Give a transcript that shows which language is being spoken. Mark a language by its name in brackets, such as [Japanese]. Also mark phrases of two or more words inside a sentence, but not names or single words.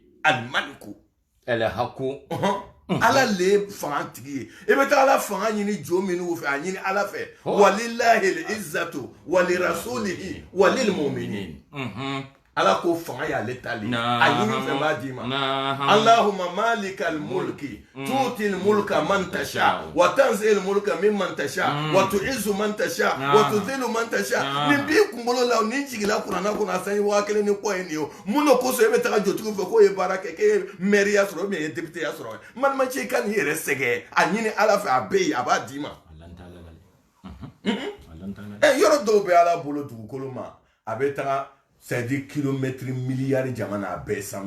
[Bambara] ale maliku ɛlɛ hako ala le fanga tigi ye i bɛ taa ala fanga ɲini jo minnu fɛ a ɲini ala fɛ [Arabic] ولله العزة ولرسوله وللمؤمنين [Bambara] ala ko fanga y'ale tali a ɲini fɛn b'a [Arabic] d'i ma اللهم مالك الملك تؤتي الملك من تشاء وتنزع الملك ممن تشاء وتعز من تشاء وتذل من تشاء nin [Bambara] b'i kunkolo la ni jigila kuranna kɔnɔ a sanji 1000 ni kɔ ye nin ye mun de kosɔn e bɛ taga jotigi fɛ k'o ye baara kɛ k'e ye maire sɔrɔ [French] ou bien [Bambara] ye député ya sɔrɔ malimancɛ i ka n'i yɛrɛ sɛgɛn a ɲini ala fɛ a bɛ yen a b'a d'i ma yɔrɔ dɔw bɛ ala bolo dugukolo ma a bɛ taga [French] c'est dire [Bambara] kilomètre milliard jamana a bɛɛ sanu